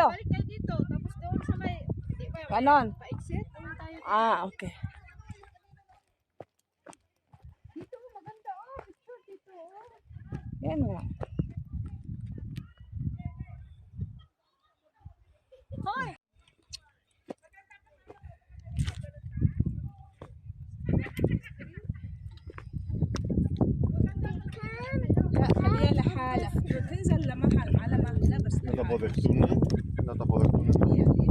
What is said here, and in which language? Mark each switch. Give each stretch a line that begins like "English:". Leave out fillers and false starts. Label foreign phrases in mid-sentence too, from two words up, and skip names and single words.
Filipino: Balik tayo dito. Tapos doon sa may, di ba, Ganon. pa-exit. Doon tayo. Okay. Dito, maganda. Picture dito. Yan nga. Hoy!
Arabic: خليها لحالها تنزل لمحل على مهلها بس
Spanish: La cobertura, la cobertura.